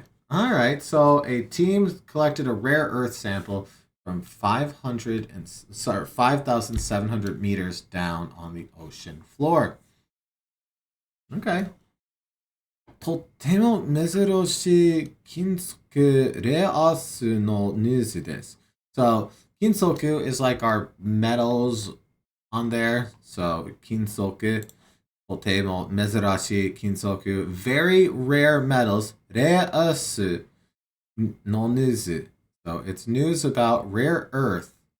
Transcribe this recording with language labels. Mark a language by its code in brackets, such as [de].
[en] All right. So a team collected a rare earth sample from 5,700 meters down on the ocean floor. Okay. [ja] とっても珍しい金属レアスのニュースです。 [en] So, 金属 is like our metals on there. [ja] So, 金属、とても珍しい金属、 [en] very rare metals, [ja] レアスのニュース. [en] So, it's news about rare earth.